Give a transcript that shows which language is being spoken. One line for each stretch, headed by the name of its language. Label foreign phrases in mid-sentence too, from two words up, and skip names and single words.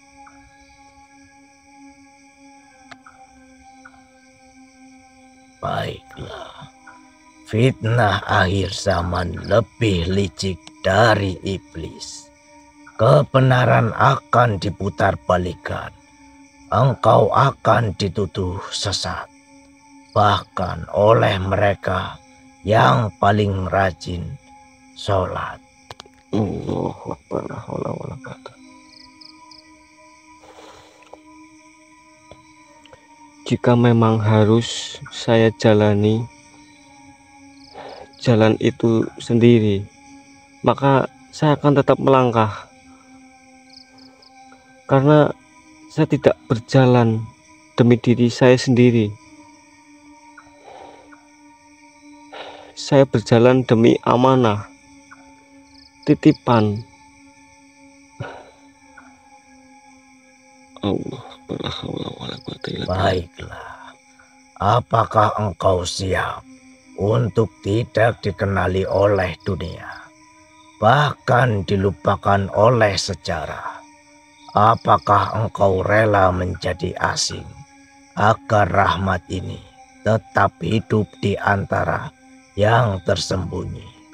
Indonesian: Baiklah, fitnah akhir zaman lebih licik dari iblis. Kebenaran akan diputar balikan. Engkau akan dituduh sesat, bahkan oleh mereka yang paling rajin sholat.
Arabic: الله أكبر لا حول ولا قوة.
Indonesian: Jika memang harus saya jalani jalan itu sendiri, maka saya akan tetap melangkah, karena saya tidak berjalan demi diri saya sendiri. Saya berjalan demi amanah, titipan. Allah,
Arabic: لا حول ولا قوة إلا بالله.
Indonesian: Baiklah, apakah engkau siap untuk tidak dikenali oleh dunia, bahkan dilupakan oleh sejarah? Apakah engkau rela menjadi asing agar rahmat ini tetap hidup di antara yang tersembunyi?